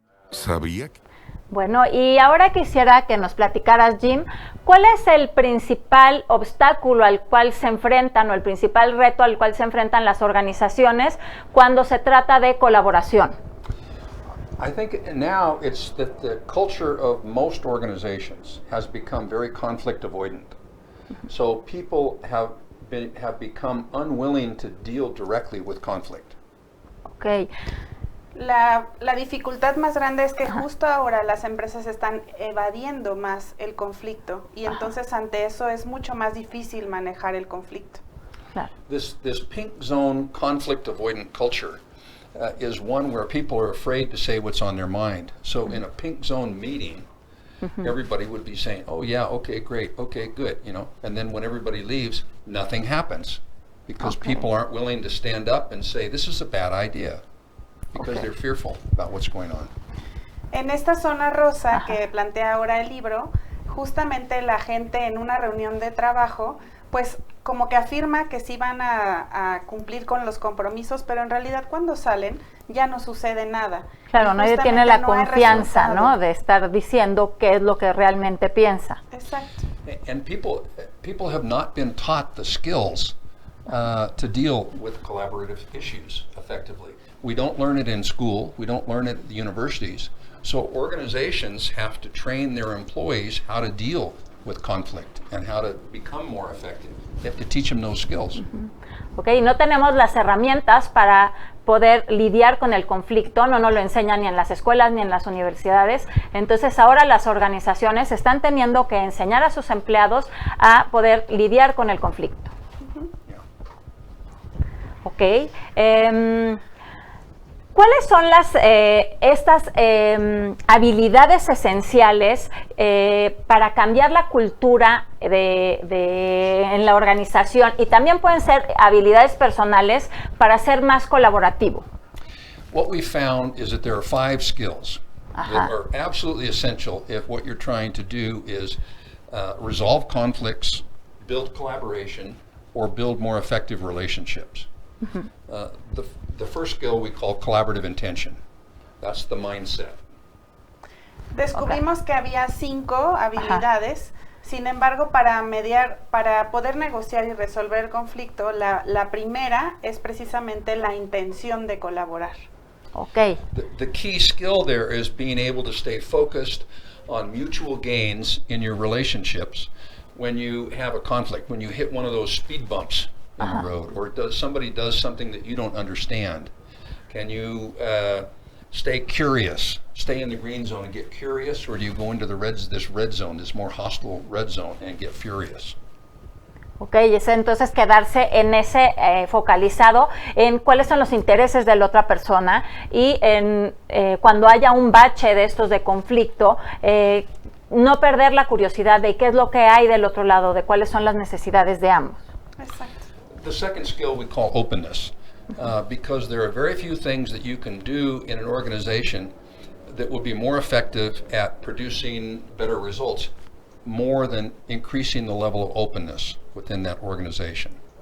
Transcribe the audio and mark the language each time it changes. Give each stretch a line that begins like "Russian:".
Spanish: ¿Sabía que? Bueno, y ahora quisiera que nos platicaras, Jim, ¿cuál es el principal obstáculo al cual se enfrentan o el principal reto al cual se enfrentan las organizaciones cuando se trata de colaboración?
English: I think now it's that the culture of most organizations has become very conflict avoidant. So people have become unwilling to deal directly with conflict. Okay.
Spanish: La dificultad más grande es que justo ahora las empresas están evadiendo más el conflicto y entonces ante eso es mucho más difícil manejar el conflicto. Claro.
English: This pink zone conflict avoidant culture is one where people are afraid to say what's on their mind. So in a pink zone meeting, everybody would be saying, "Oh yeah, okay, great, okay, good," you know. And then when everybody leaves, nothing happens because people aren't willing to stand up and say, "This is a bad idea." Because they're fearful about what's going on.
Spanish: En esta zona rosa que plantea ahora el libro, justamente la gente en una reunión de trabajo, pues como que afirma que sí van a cumplir con los compromisos, pero en realidad cuando salen ya no sucede nada. Claro, nadie tiene la confianza, ¿no?, de estar diciendo qué es lo que realmente piensa. Exacto.
English: And people have not been taught the skills to deal with collaborative issues effectively. We don't learn it in school. We don't learn it at the universities. So organizations have to train their employees how to deal with conflict and how to become more effective. They have to teach them those skills.
Spanish: Okay, no tenemos las herramientas para poder lidiar con el conflicto, no nos lo enseñan ni en las escuelas ni en las universidades. Entonces ahora las organizaciones están teniendo que enseñar a sus empleados a poder lidiar con el conflicto. Ok. ¿Cuáles son estas habilidades esenciales para cambiar la cultura en la organización? Y también pueden ser habilidades personales para ser más colaborativo.
English: What we found is that there are 5 skills that are absolutely essential if what you're trying to do is resolve conflicts, build collaboration, or build more effective relationships. The first skill we call collaborative intention. That's the mindset.
Spanish: Descubrimos que había 5 habilidades. Sin embargo, para poder negociar y resolver el conflicto, la primera es precisamente la intención de colaborar.
English: Okay. The key skill there is being able to stay focused on mutual gains in your relationships when you have a conflict, when you hit one of those speed bumps in the road, or somebody does something that you don't understand. Can you stay curious, stay in the green zone and get curious, or do you go into this red zone, this more hostile red zone, and get furious?
Spanish: Ok, es entonces quedarse en ese focalizado en cuáles son los intereses de la otra persona y cuando haya un bache de estos de conflicto, no perder la curiosidad de qué es lo que hay del otro lado, de cuáles son las necesidades de ambos. Exacto.
English: The second skill we call openness, because there are very few things that you can do in an organization that will be more effective at producing better results, more than increasing the level of openness within that organization.